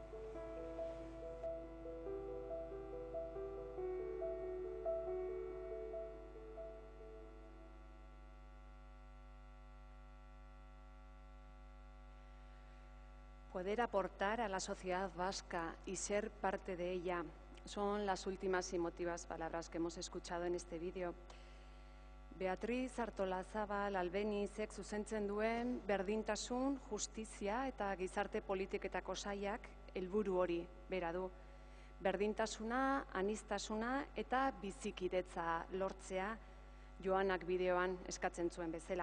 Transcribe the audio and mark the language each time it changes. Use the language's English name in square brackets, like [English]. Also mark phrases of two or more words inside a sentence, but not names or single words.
[Spanish] Poder aportar a la sociedad vasca y ser parte de ella son las últimas y emotivas palabras que hemos escuchado en este vídeo. [Basque] Beatriz Artolazabal Albenizek zuzentzen duen berdintasun, justizia eta gizarte politiketako sailak helburu hori bera du. Berdintasuna, aniztasuna eta bizikidetza lortzea Joanak bideoan eskatzen zuen bezala.